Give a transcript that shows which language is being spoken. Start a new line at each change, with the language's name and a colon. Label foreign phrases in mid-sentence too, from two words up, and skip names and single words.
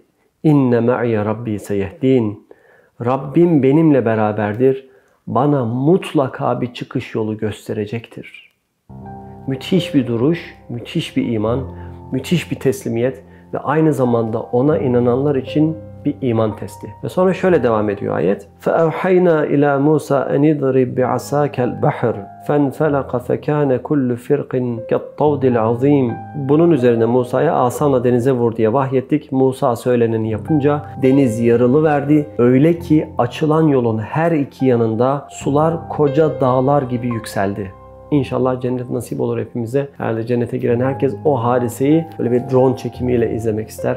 Arabic: إن معي ربي سيهدين.
Turkish: Rabbim benimle beraberdir. Bana mutlaka bir çıkış yolu gösterecektir. Müthiş bir duruş, müthiş bir iman, müthiş bir teslimiyet ve aynı zamanda ona inananlar için bir iman testi. Ve sonra şöyle devam ediyor ayet.
Arabic: فَاَوْحَيْنَا اِلَى مُوسَى اَنْ اِضْرِبْ بِعَسَاكَ الْبَحْرِ فَانْفَلَقَ فَكَانَ كُلُّ فِرْقٍ كَالطَّوْدِ الْعَظِيمِ.
Turkish: Bunun üzerine Musa'ya asanla denize vur diye vahyettik. Musa söyleneni yapınca deniz yarılıverdi. Öyle ki açılan yolun her iki yanında sular koca dağlar gibi yükseldi. İnşallah cennet nasip olur hepimize. Herhalde cennete giren herkes o hadiseyi böyle bir drone çekimiyle izlemek ister.